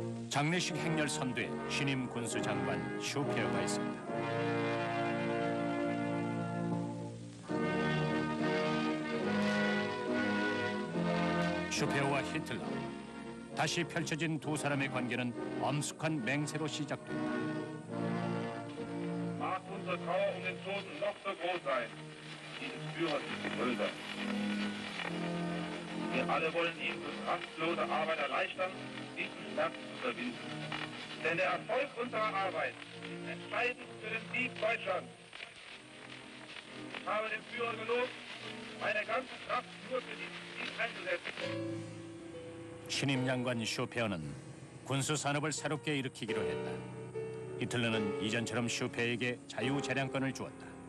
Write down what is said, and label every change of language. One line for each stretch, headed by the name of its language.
Korean: 장례식 행렬 선두에 신임 군수장관 슈페어가 있었다. 슈페어와 히틀러, 다시 펼쳐진 두 사람의 관계는 엄숙한 맹세로 시작된다.
German: Mag unsere Trauer um den Toten noch so groß sein, dieses Führers ist größer. Wir alle wollen ihm durch rastlose Arbeit erleichtern, diesen Schmerz zu überwinden. Denn der Erfolg unserer Arbeit ist entscheidend für den Sieg Deutschlands. Ich habe dem Führer gelobt, meine ganze Kraft nur für dieses Ziel einzusetzen.
Korean: 신임 장관 슈페어는 군수 산업을 새롭게 일으키기로 했다. 히틀러는 이전처럼 슈페어에게 자유재량권을 주었다.